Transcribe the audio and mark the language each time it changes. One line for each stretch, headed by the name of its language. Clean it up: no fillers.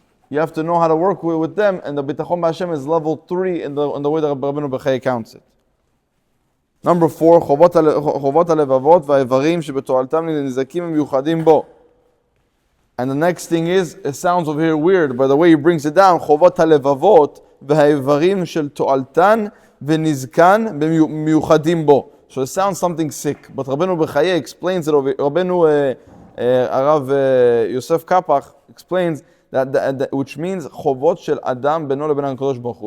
English: You have to know how to work with them, and the bitachon b'Hashem is level 3 in the way that Rabbeinu B'chai counts it. Number 4,
Hebrew: חובות הלבבות והאיברים שבתועלתם לנזקים המיוחדים בו.
English: And the next thing is, it sounds over here weird, but the way he brings it down,
Hebrew: חובות הלבבות והאיברים של תועלתן ונזקן מיוחדים בו.
English: So it sounds something sick, but Rabbeinu B'chai explains it over. Rabbeinu Rav Yosef Kapach explains that which means
Hebrew: chovot shel adam beno leben HaKadosh Baruch Hu.